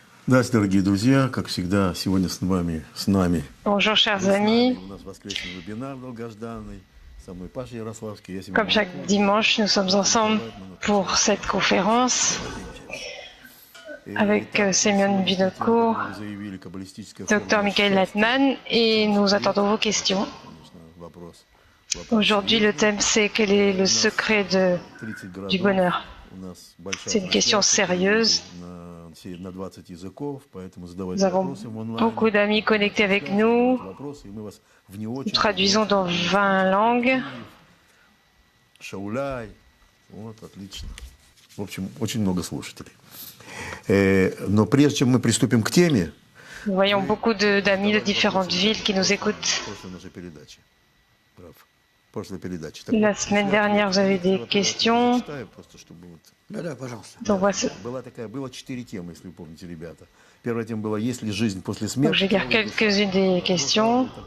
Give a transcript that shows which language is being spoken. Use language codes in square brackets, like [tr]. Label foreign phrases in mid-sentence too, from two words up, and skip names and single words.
[ru] Здравствуйте, дорогие друзья. Как всегда, сегодня с нами [fr] Bonjour chers amis, [ru] у нас воскресный вебинар долгожданный. Со мной Паша Ярославский. Я [fr] comme chaque dimanche nous sommes ensemble pour cette conférence avec Semyon Vinokour, Dr Michael Latman et nous attendons vos questions. Aujourd'hui le thème c'est quel est le secret du bonheur. C'est une question sérieuse. Nous avons beaucoup d'amis connectés avec nous. Nous traduisons dans 20 langues. [ru] В общем, очень много слушателей. Но прежде чем мы приступим к теме, [fr] nous voyons beaucoup d'amis de différentes villes qui nous écoutent. La semaine dernière, vous avez des questions. Donc, je vais lire quelques-unes des questions.